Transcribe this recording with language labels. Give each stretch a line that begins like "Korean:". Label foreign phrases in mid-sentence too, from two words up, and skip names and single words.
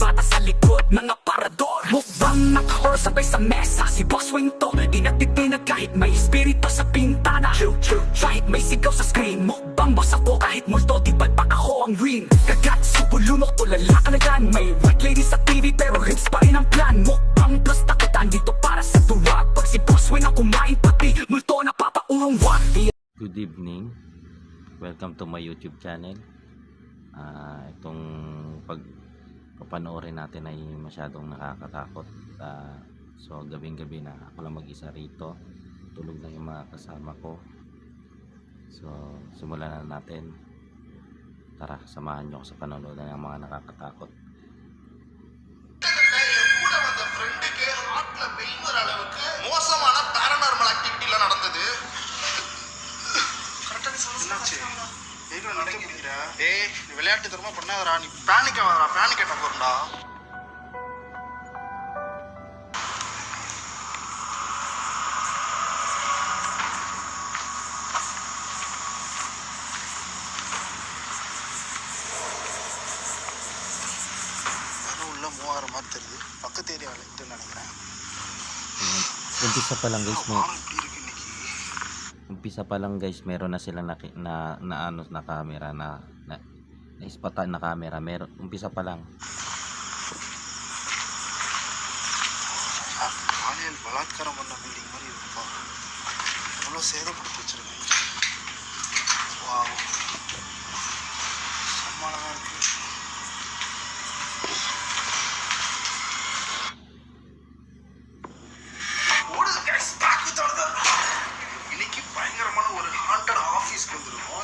Filipino: bata sa likod ng aparador Mukbang naka-horror sabay sa mesa Si Boss Wayne to, di natitinag kahit may espiritu sa pintana Kahit may sigaw sa screen Mukbang boss ako kahit multo di palpak ako ang ring Kagat, subulunok, tulala ka na yan May
English: white lady
Filipino: sa TV pero ribs pa rin ang plan Mukbang plus takitan dito para sa tuwa Pag si Boss Wayne ang kumain pati multo na papaurong wag.
English: Good evening, welcome to my YouTube channel.
Filipino: Itong pagpapanoorin natin ay masyadong nakakatakot. So gabing-gabi na ako lang mag-isa rito, tulog na yung mga kasama ko. So simulan na natin. Tara, samahan nyo ako sa panonood ng mga nakakatakot.
Tamil: மோசமான
English: paranormal activity
Tamil: நடந்தது. ஏய் நீ விளையாட்டு தரமா பண்ணாதடா, நீ பேனிக் ஆகாதடா,
English: panic attack
Tamil: வரும்டா. உள்ள 3000 மாதிரி தெரியுது, பக்கத்து ஏரியாவில் இருக்குன்னு நினைக்கிறேன்.
Filipino: Umpisa pa lang guys, meron na silang na camera na ispatan na camera. Meron umpisa pa lang.
Tamil: காலையில் பலாத்காரம் பண்ண பில்டிங் மாதிரி இருக்குப்பா, எவ்வளோ சேதப்படுத்தி வச்சிருக்கேன். வாவ், சம்மானமாக இருக்கு. இன்னைக்கு பயங்கரமான ஒரு
English: haunted office
Tamil: வந்திருக்கோம்.